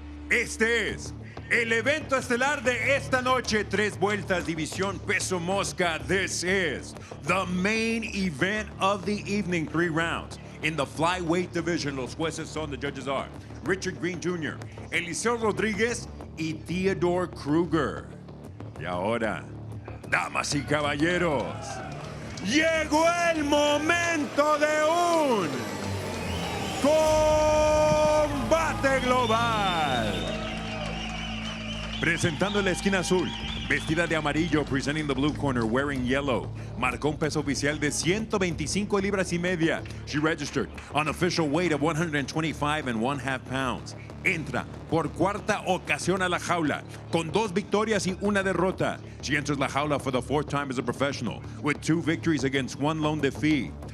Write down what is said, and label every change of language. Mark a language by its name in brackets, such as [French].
[Spanish] Este es el evento estelar de esta noche. 3 vueltas, división peso mosca. [English] This is the main event of the evening. 3 rounds. In the flyweight division, [Spanish] los jueces son, [English] the judges are Richard Green Jr., Eliseo Rodríguez y Theodore Kruger. [Spanish] Y ahora, damas y caballeros, llegó el momento de un combate global. Presentando en la esquina azul, vestida de amarillo, [English] presenting the blue corner, wearing yellow. [Spanish] Marcó un peso oficial de 125 libras y media. [English] She registered on official weight of 125.5 pounds. [Spanish] Entra por cuarta ocasión a la jaula, con 2 victorias y 1 derrota. [English] She enters [Spanish] la jaula [English] for the 4th time as a professional, with 2 victories against 1 lone defeat.